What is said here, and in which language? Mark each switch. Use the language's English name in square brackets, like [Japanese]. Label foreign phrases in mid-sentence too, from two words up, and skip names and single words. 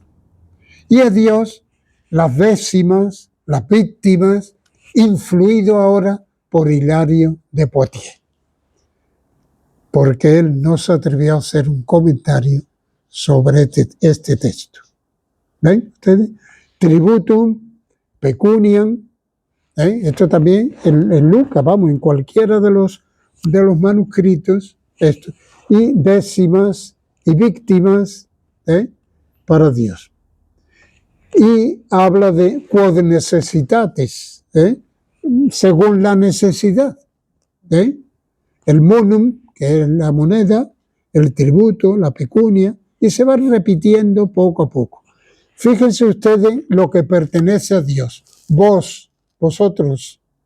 [Spanish] Y a Dios las décimas, las víctimas, influido ahora por Hilario de Poitiers. Porque él no se atrevió a hacer un comentario sobre este texto. ¿Ven ustedes? [Latin] Tributum, pecuniam, [Spanish] esto también en Lucas, vamos, en cualquiera de los manuscritos, esto, y décimas y víctimas para Dios. Y habla de [Latin] quod necessitates, [Spanish] según la necesidad. El monum, que es la moneda, el tributo, la pecunia, y se va repitiendo poco a poco. Fíjense ustedes lo que pertenece a Dios. Vosotros.